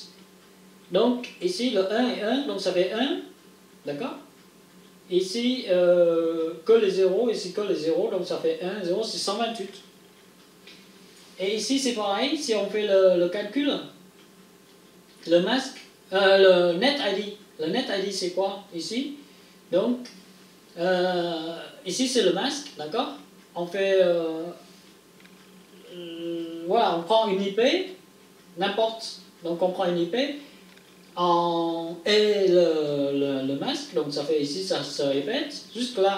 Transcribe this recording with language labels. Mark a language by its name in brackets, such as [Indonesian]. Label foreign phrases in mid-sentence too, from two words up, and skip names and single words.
[French] Donc, ici, le 1 et 1, donc ça fait 1. D'accord? Ici, que les 0, ici que les 0, donc ça fait 1, 0, c'est 128. Et ici, c'est pareil, si on fait le calcul, le masque, le [English] net ID. [French] Le [English] net ID, [French] c'est quoi ici? Donc, ici, c'est le masque, d'accord? On fait, voilà, on prend une IP, n'importe, donc on prend une IP, et le masque, donc ça fait ici, ça se répète, jusque là.